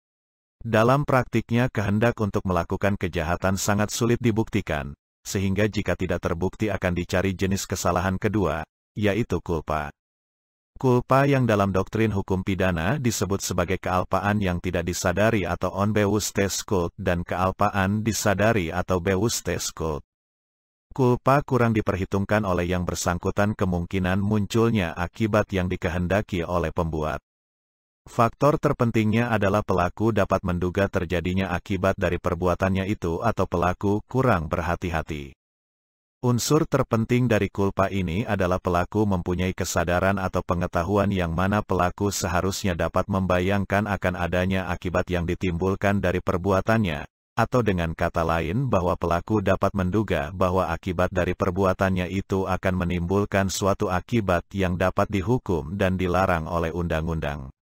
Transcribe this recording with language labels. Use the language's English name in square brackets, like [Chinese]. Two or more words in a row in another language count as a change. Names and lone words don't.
[Indonesian] Dalam praktiknya kehendak untuk melakukan kejahatan sangat sulit dibuktikan, sehingga jika tidak terbukti akan dicari jenis kesalahan kedua, yaitu culpa. Culpa yang dalam doktrin hukum pidana disebut sebagai kealpaan yang tidak disadari atau [Dutch] onbewusste skuld [Indonesian] dan kealpaan disadari atau [Dutch] bewusste skuld. [Indonesian] Culpa kurang diperhitungkan oleh yang bersangkutan kemungkinan munculnya akibat yang dikehendaki oleh pembuat. Faktor terpentingnya adalah pelaku dapat menduga terjadinya akibat dari perbuatannya itu atau pelaku kurang berhati-hati. Unsur terpenting dari culpa ini adalah pelaku mempunyai kesadaran atau pengetahuan yang mana pelaku seharusnya dapat membayangkan akan adanya akibat yang ditimbulkan dari perbuatannya, atau dengan kata lain bahwa pelaku dapat menduga bahwa akibat dari perbuatannya itu akan menimbulkan suatu akibat yang dapat dihukum dan dilarang oleh undang-undang.